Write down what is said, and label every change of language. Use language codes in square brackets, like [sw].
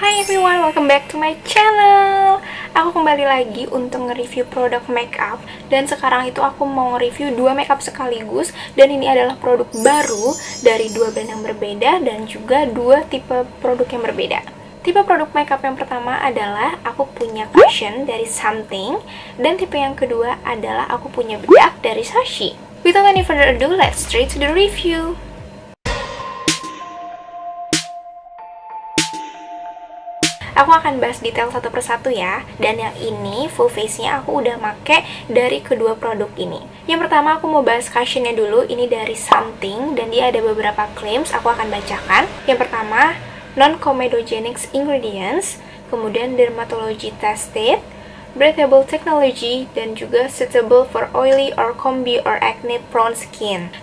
[en] everyone, welcome back to my channel. [id] Aku kembali lagi untuk nge-review produk makeup. Dan sekarang itu aku mau nge-review 2 makeup sekaligus. Dan ini adalah produk baru dari 2 brand yang berbeda dan juga 2 tipe produk yang berbeda. Tipe produk makeup yang pertama adalah aku punya cushion dari Something. Dan tipe yang kedua adalah aku punya bedak dari Sashi. [en] Without any further ado, let's straight to the review. [id] Aku akan bahas detail satu persatu ya. Dan yang ini full face-nya aku udah make dari kedua produk ini. Yang pertama aku mau bahas cushionnya dulu. Ini dari Something dan dia ada beberapa claims. Aku akan bacakan. Yang pertama, [en] non-comedogenic ingredients, [id] kemudian [en] dermatology tested, breathable technology, [id] dan juga [en] suitable for oily or combi or acne prone skin.